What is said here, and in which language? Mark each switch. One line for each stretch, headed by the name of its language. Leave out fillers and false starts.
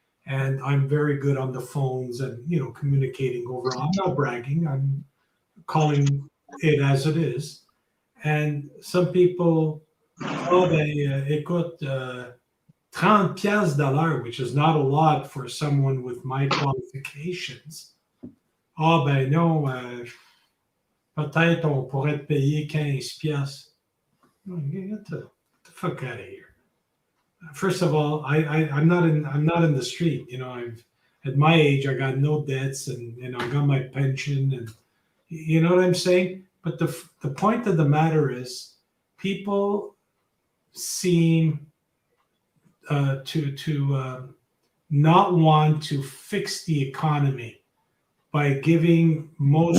English: And I'm very good on the phones and, communicating overall. I'm not bragging. I'm calling it as it is. And some people,
French: écoute, 30 piastres de l'heure,
English: which is not a lot for someone with my qualifications.
French: Ah, ben non, peut-être on pourrait te payer 15 piastres.
English: Get the fuck out of here. First of all, I'm not in the street. At my age, I got no debts, and I got my pension, and you know what I'm saying. But the point of the matter is, people seem to not want to fix the economy by giving most.